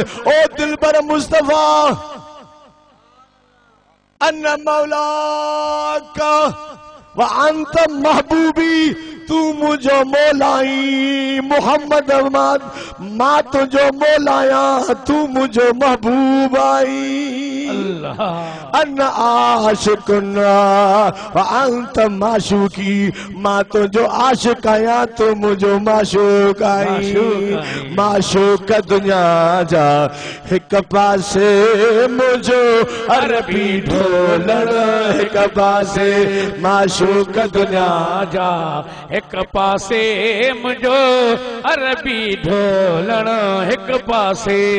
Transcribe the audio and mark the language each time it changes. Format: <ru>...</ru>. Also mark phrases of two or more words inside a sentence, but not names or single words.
<sd>ओ दिलबर मुस्तफा</sd> <ar>أنا مولاك وأنت محبوبي,</ar> <sd>तू मुझो मौलाई मोहम्मद मां तुझो मौलाया, तू मुझो महबूब आई। अल्लाह</sd> <ar>أنا عاشقنا وأنت معشوقي,</ar> <sd>मां तुझो आशिक आया, तू मुझो माशूक आई। माशूक दुनिया जा हिक पासे मुझो अरबी ढोलण, हिक पासे माशूक दुनिया जा एक पासे मुझो अरबी ढोलण, एक पासे।</sd>